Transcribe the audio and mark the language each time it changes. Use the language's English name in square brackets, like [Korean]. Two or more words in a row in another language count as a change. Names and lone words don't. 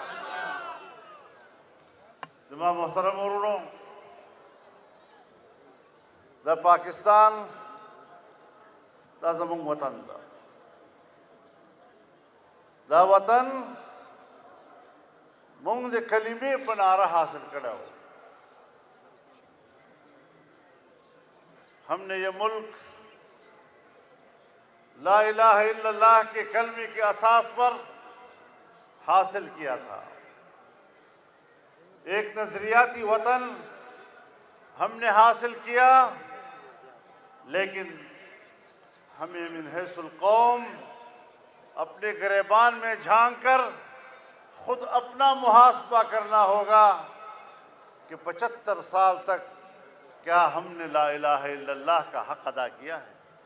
[Pashto] زما محترم ورونو، دا پاکستان دا زموږ وطن ده. دا وطن موږ د کلمې په نعره حاصل کړی و. [Urdu] ہم نے یہ ملک [Arabic] لا الہ الا اللہ [Urdu] کے کلمے کے اساس پر حاصل کیا تھا. ایک نظریاتی وطن ہم نے حاصل کیا، لیکن ہمیں [Arabic] من حیث القوم [Urdu] اپنے گریبان میں جھانک کر خود اپنا محاسبہ کرنا ہوگا کہ 75 سال تک کیا ہم نے [Arabic] لا الہ الا اللہ [Urdu] کا حق ادا کیا ہے؟